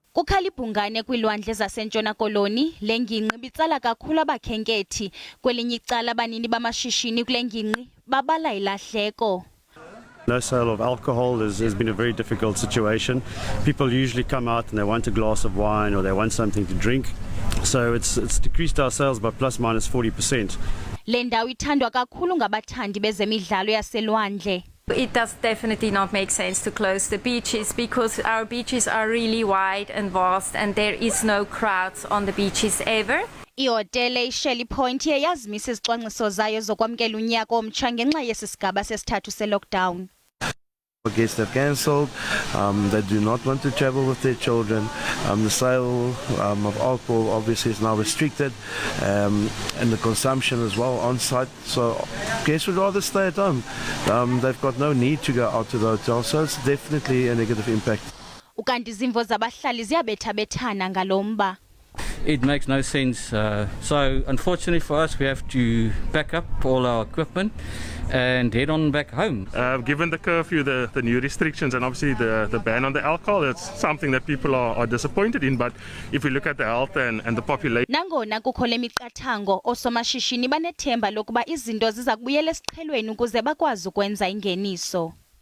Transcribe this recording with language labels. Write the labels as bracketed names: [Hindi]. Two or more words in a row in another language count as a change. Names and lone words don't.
[Xhosa] Kukhalibhungane kwilwandle zaseNtshona Koloni, le ngingqi bitsala kakhulu abakhenkethi. Kwelinye icala abanini bamashishini kule ngingqi babala ilahleko. [English] No sale of alcohol has been a very difficult situation. People usually come out and they want a glass of wine or they want something to drink. So it's decreased our sales by plus minus 40%. [Xhosa] Le ndawo ithandwa kakhulu ngabathandi bezemidlalo yaselwandle. [English] It does definitely not make sense to close the beaches because our beaches are really wide and vast and there is no crowds on the beaches ever. [Xhosa] Ihotele iShelly Point iye yazimisa izicwangciso zayo zokwamkela unyaka omtsha ngenxa yesisigaba sesithathu se-lockdown. [English] Guests have cancelled, they do not want to travel with their children. The sale of alcohol obviously is now restricted, and the consumption as well on site. So guests would rather stay at home. They've got no need to go out to the hotel, so it's definitely a negative impact. [Xhosa] Ukanti izimvo zabahlali ziyabethabethana ngalomba. [English] It makes no sense. So unfortunately for us, we have to pack up all our equipment and head on back home. Given the curfew, the new restrictions and obviously the ban on the alcohol, it's something that people are disappointed in. But if we look at the health and the population... [Xhosa] Nangona kukho le miqathango, oosomashishini banethemba lokuba izinto ziza kubuyela esiqhelweni ukuze bakwazi ukwenza ingeniso.